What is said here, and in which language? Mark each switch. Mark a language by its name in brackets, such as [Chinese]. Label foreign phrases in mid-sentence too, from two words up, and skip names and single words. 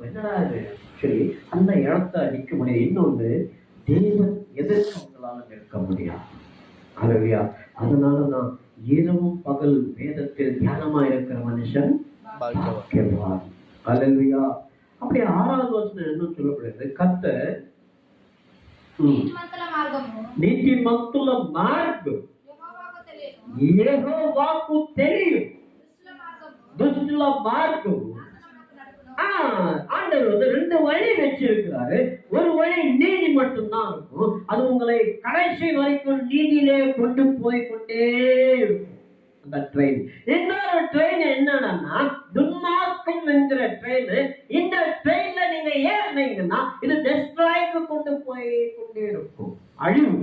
[Tamil] என்னடா இது? சரி, அந்த இடத்தை நிற்க முடியாது. இன்னொன்று, தேவன் எதற்கு அவங்களால நிற்க முடியாது? அல்லேலூயா. அதனாலதான் இரவும் பகல் வேதத்தில் தியானமா இருக்கிற மனுஷன் பாக்கியவான். அல்லேலூயா. அப்படி 6வது வசனம் என்ன சொல்லப்படுகிறது? கர்த்தர் [Telugu] నీతిమంతుల మార్గము నీతిమంతుల మార్గం యెహోవాకు తెలియను. యెహోవాకు తెలియదు. దుష్టుల మార్గము దుష్టుల మార్గం నాశనమునకు నడుపును. [Tamil] ஆண்டவர் வந்து 2 வழி வச்சிருக்கிறாரு. ஒரு வழி நீதி மட்டும்தான் இருக்கும். அது உங்களை கடைசி வரைக்கும் நீதியிலே கொண்டு போய் கொண்டே இருக்கும் அந்த ட்ரெயின். இன்னொரு ட்ரெயின் என்னன்னா துன்மார்க்கம் என்கிற ட்ரெயின். இந்த ட்ரெயின்ல நீங்க ஏறினீங்கன்னா இது டெஸ்ட்ராய்க்கு கொண்டு போய் கொண்டே இருக்கும், அழிவு.